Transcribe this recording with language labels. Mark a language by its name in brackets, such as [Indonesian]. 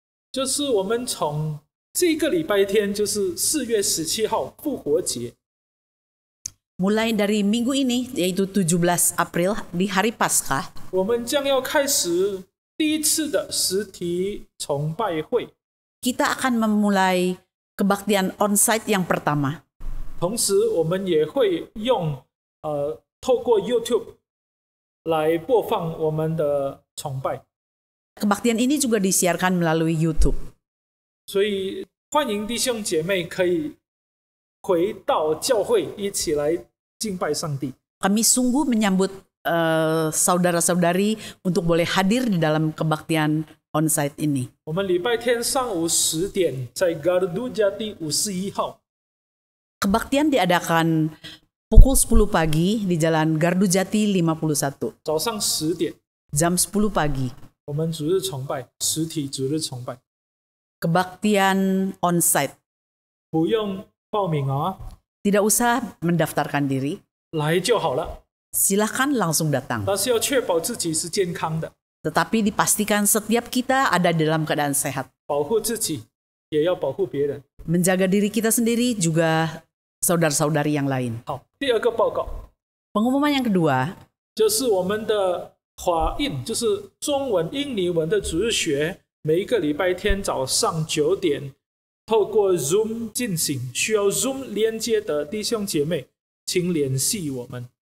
[Chinese] 就是我们从这个礼拜天，就是4月17号复活节， [Indonesian] Mulai dari minggu ini, yaitu 17 April, di hari Paskah, [Chinese] 我们将要开始第一次的实体崇拜会。 [Indonesian] kita akan memulai kebaktian onsite yang pertama. [Chinese] 同时，我们也会用透过 YouTube 来播放我们的崇拜， [Indonesian] Kebaktian ini juga disiarkan melalui YouTube. [Chinese] 所以欢迎弟兄姐妹可以回到教会一起来敬拜上帝。 [Indonesian] Kami sungguh menyambut saudara-saudari untuk boleh hadir di dalam kebaktian onsite ini. [Chinese] 我们礼拜天上午10点在 Gardu Jati 51号， [Indonesian] Kebaktian diadakan pukul 10 pagi di Jalan Gardu Jati 51. [Chinese] 早上10点， [Indonesian] Jam 10 pagi. [Chinese] 我们主日崇拜，实体主日崇拜， [Indonesian] Kebaktian onsite. [Chinese] 不用报名啊， [Indonesian] Tidak usah mendaftarkan diri. [Chinese] 来就好了。 [Indonesian] Silahkan langsung datang. [Chinese] 但是要确保自己是健康的， [Indonesian] Tetapi dipastikan setiap kita ada dalam keadaan sehat. [Chinese] 保护自己，也要保护别人。 [Indonesian] Menjaga diri kita sendiri juga saudara-saudari yang lain. [Chinese] 好，第二个报告 [Indonesian] Pengumuman yang kedua, [Chinese] 就是我们的华印，就是中文、印尼文的主日学，每一个礼拜天早上9点，透过 Zoom 进行。需要 Zoom 连接的弟兄姐妹，请联系我们。